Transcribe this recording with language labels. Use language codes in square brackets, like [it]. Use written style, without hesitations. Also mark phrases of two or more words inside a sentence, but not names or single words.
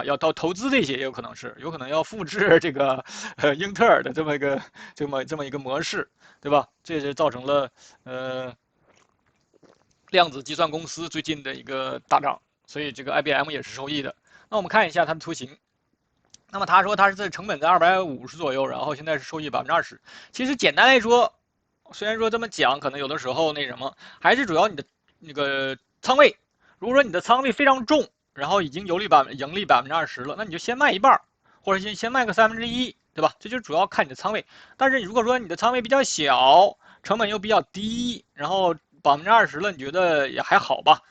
[zh] 要到投資這些也有可能要複製這個英特爾的這麼一個模式。對吧？這就造成了量子計算公司最近的一個大漲，所以這個 IBM 也是受益的。那我們看一下它的圖形。那麼他說他是在成本在250左右，然後現在是收益20%。其實簡單來說，雖然說這麼講，可能有的時候那什麼，還是主要你的那個倉位。如果說你的倉位非常重，然後已經盈利20%了，那你就先賣一半，或者先賣個1/3。對吧？這就主要看你的倉位。但是如果說你的倉位比較小，成本又比較低，然後20%了，你覺得也還好吧？